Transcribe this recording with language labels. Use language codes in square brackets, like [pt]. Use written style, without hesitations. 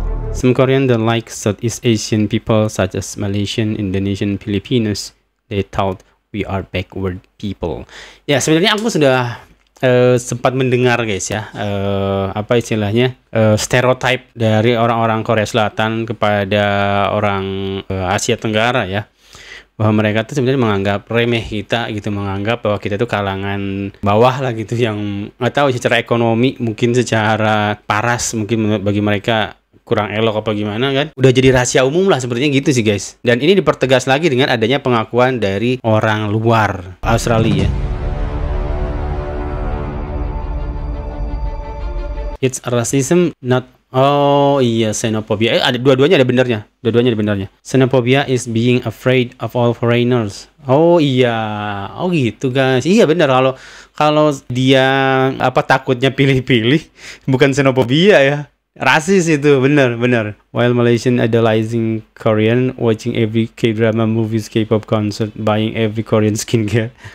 [en] Some Korean don't like Southeast Asian people such as Malaysian, Indonesian, Filipinos. They thought we are backward people. [id] Ya, sebenarnya aku sudah sempat mendengar guys ya, apa istilahnya, stereotype dari orang-orang Korea Selatan kepada orang Asia Tenggara ya, bahwa mereka tuh sebenarnya menganggap remeh kita gitu, menganggap bahwa kita tuh kalangan bawah lah gitu, yang nggak tahu secara ekonomi mungkin secara paras mungkin bagi mereka kurang elok apa gimana kan, udah jadi rahasia umum lah sepertinya gitu sih guys. Dan ini dipertegas lagi dengan adanya pengakuan dari orang luar Australia. [en] It's racism, not... [id] Oh iya, [en] xenophobia. [id] Ada dua-duanya ada benernya. [en] Xenophobia is being afraid of all foreigners. [id] Oh iya. Oh gitu guys. Iya bener, kalau dia apa takutnya pilih-pilih, bukan xenophobia ya. Rasis itu, bener. [en] While Malaysian idolizing Korean, watching every K-drama, movies, K-pop concert, buying every Korean skincare.